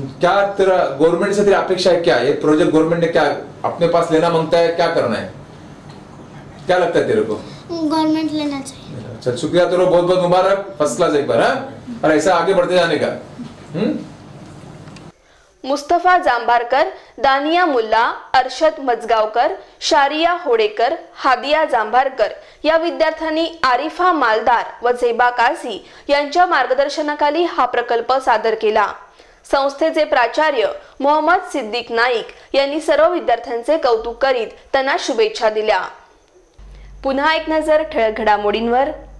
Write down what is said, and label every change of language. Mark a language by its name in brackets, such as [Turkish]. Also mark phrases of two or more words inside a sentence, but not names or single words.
[Hindi] क्या तेरा गवर्नमेंट से तेरी अपेक्षा है? क्या ये प्रोजेक्ट गवर्नमेंट ने क्या अपने पास लेना मांगता है? क्या करना है? क्या लगता है तेरे को? गवर्नमेंट लेना चाहिए। अच्छा, शुक्रिया तेरे बहुत बहुत मुबारक, [English] first class [Hindi] एक बार। और ऐसा आगे बढ़ते जाने का। [Marathi] मुस्तफा जांभारकर, दानिया मुल्ला, अरशद मजगावकर, शारिया होडेकर, हादिया जांभारकर या विद्यार्थ्यांनी आरिफा मालदार व झेबा काझी यांच्या मार्गदर्शनाखाली हा प्रकल्प सादर केला। संस्थेचे प्राचार्य मोहम्मद सिद्दीक नाईक यांनी सर्व विद्यार्थ्यांचे कौतुक करीत त्यांना शुभेच्छा दिल्या। पुन्हा एक नजर ठळक घडामोडींवर।